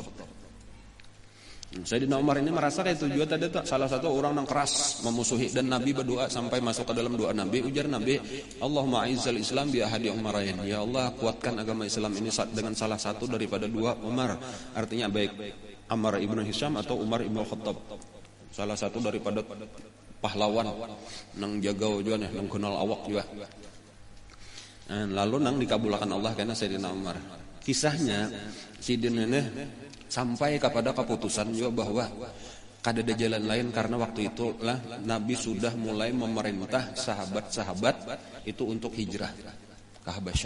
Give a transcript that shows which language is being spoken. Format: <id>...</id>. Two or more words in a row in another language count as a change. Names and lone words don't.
<id>Sayyidina Umar ini merasa kayak tujuan tadi tuh salah satu orang yang keras memusuhi, dan Nabi berdoa sampai masuk ke dalam doa Nabi, ujar Nabi,</id> <ar>اللهم أعز الإسلام بأحد العمرين.</ar> <id>Ya Allah, kuatkan agama Islam ini dengan salah satu daripada dua Umar. Artinya baik Ammar ibn Hisham atau Umar ibn Khattab. Salah satu daripada pahlawan</id> <bjn>nang jaga juga nih, nang kenal awak juga.</bjn> <id>Lalu nang dikabulkan Allah karena Sayyidina Umar. Kisahnya Sidin ini sampai kepada keputusan juga bahwa kada ada jalan lain, karena waktu itulah Nabi sudah mulai memerintah sahabat-sahabat itu untuk hijrah ke Habasyah.</id>